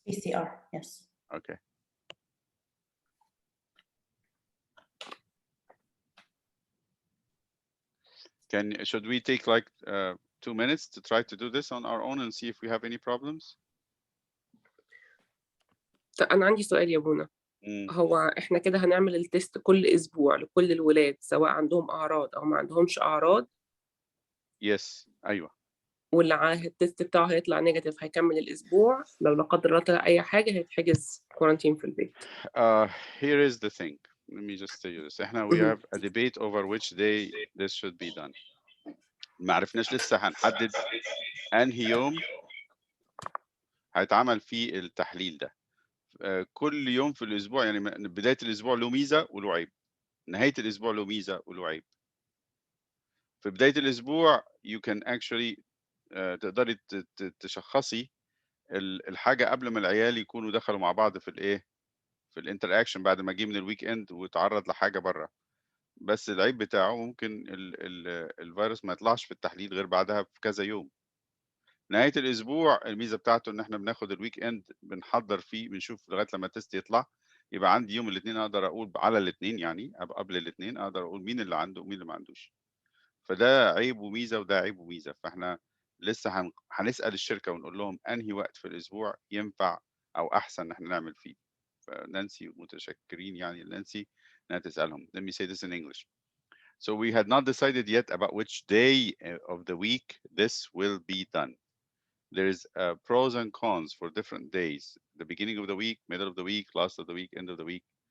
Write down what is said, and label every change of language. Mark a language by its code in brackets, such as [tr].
[en] PCR, yes. Okay. Should we take like 2 minutes to try to do this on our own and see if we have any problems? [ar] أنا عندي سؤال يا بونا. هو إحنا كده هنعمل التست كل أسبوع لكل الولاد سواء عندهم أعراض أو ما عندهمش أعراض؟ [en] Yes. [ar] أيوة. واللي التست بتاعه هيطلع نيجاتيف هيكمل الأسبوع، لو لا قدر الله طلع أي حاجة هيتحجز كورانتين في البيت. [en] Here is the thing. Let me just tell you this. We have a debate over which day this should be done. [ar] ما عرفناش لسه هنحدد أنهي يوم هيتعمل فيه التحليل ده. كل يوم في الأسبوع يعني بداية الأسبوع له ميزة وله عيب. نهاية الأسبوع له ميزة وله عيب. في بداية الأسبوع [en] you can actually [ar] تقدري تشخصي الحاجة قبل ما العيال يكونوا دخلوا مع بعض في الإيه؟ في الانتراكشن بعد ما جه من الويك اند وتعرض لحاجة بره. بس العيب بتاعه ممكن الفيروس ما يطلعش في التحليل غير بعدها بكذا يوم. نهاية الأسبوع الميزة بتاعته إن إحنا بناخد الويك إند بنحضر فيه بنشوف لغاية لما التست يطلع، يبقى عندي يوم الاثنين أقدر أقول على الاثنين يعني قبل الاثنين أقدر أقول مين اللي عنده ومين اللي ما عندوش. فده عيب وميزة وده عيب وميزة. فإحنا لسه هنسأل الشركة ونقول لهم أنهي وقت في الأسبوع ينفع أو أحسن إن إحنا نعمل فيه. فنانسي متشكرين يعني نانسي إنها تسألهم. [en] Let me say this in English. So we had not decided yet about which day of the week this will be done. There's pros and cons for different days, the beginning of the week, middle of the week, last of the week, end of the week.